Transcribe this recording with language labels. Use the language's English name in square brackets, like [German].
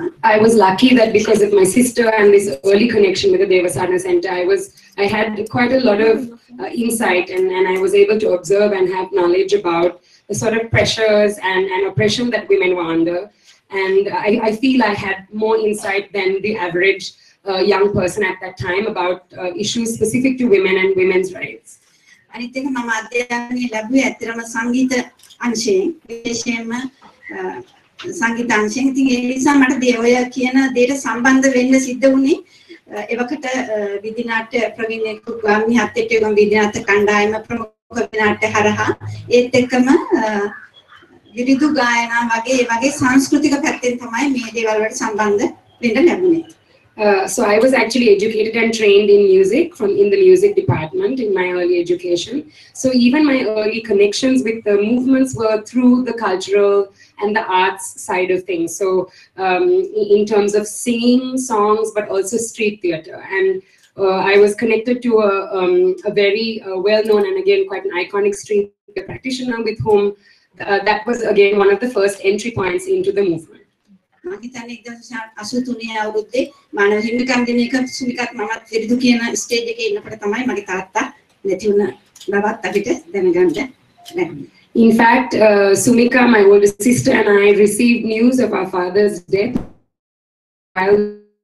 [English] I was lucky that because of my sister and this early connection with the Devasana Center, I had quite a lot of insight and I was able to observe and have knowledge about the sort of pressures and oppression that women were under. And I feel I had more insight than the average young person at that time about issues specific to women and women's rights. [Sinhala] අනිත් එක මම අධ්‍යයනය ලැබුවේ ඇත්තටම සංගීත අංශයෙන් විශේෂයෙන්ම සංගීත අංශයෙන්. ඉතින් ඒ නිසා මට ඔය කියන දේට සම්බන්ධ වෙන්න සිද්ධ වුණේ එවකට විදිනාට්‍ය ප්‍රවීණ ගාමිණී හත්තිට්ටියගම විදිනාට්‍ය කණ්ඩායම ප්‍රමුඛ විදිනාට්‍ය හරහා ඒත් එක්කම විරිදු ගායනා වගේ ඒ වගේ සංස්කෘතික පැත්තෙන් තමයි මේ දේවල් වලට සම්බන්ධ වෙන්න ලැබුණේ. [English] So I was actually educated and trained in music in the music department in my early education. So even my early connections with the movements were through the cultural and the arts side of things. So in terms of singing songs, but also street theater. And I was connected to a very well-known and again quite an iconic street practitioner with whom that was again one of the first entry points into the movement. [Sinhala] මම හිතන්නේ 1983 අවුරුද්දේ මානව හිමිකම් දින එක සුමිකත් මමත් විරිදු කියන stage එකේ ඉන්නකොට තමයි මගේ තාත්තා නැති වුණ බවත් අපිට දැනගන්න ලැබුණේ. [English] In fact, Sumika, my older sister, and I received news of our father's death while